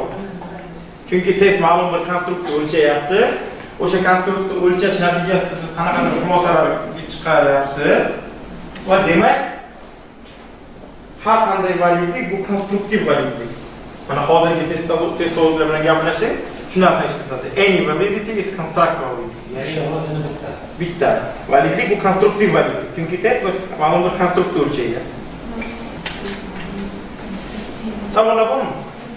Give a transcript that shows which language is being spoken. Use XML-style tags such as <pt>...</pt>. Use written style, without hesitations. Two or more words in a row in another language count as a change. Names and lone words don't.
<uz>Chunki test ma'lum bir konstruktni o'lchayapti. O'sha konstruktni o'lchash natijasida siz qanaqadir xulosalar chiqaryapsiz. Va demak, har qanday validlik bu konstruktiv validlik. Mana hozirgi testologlar bilan gaplashsak, shu narsani ishlatadi.</uz> <en>Any validity is constructive validity.</en> <uz>Ya'ni bitta validlik bu konstruktiv validlik. Chunki test ma'lum bir konstruktni o'lchaydi. Savollar bormi?</uz>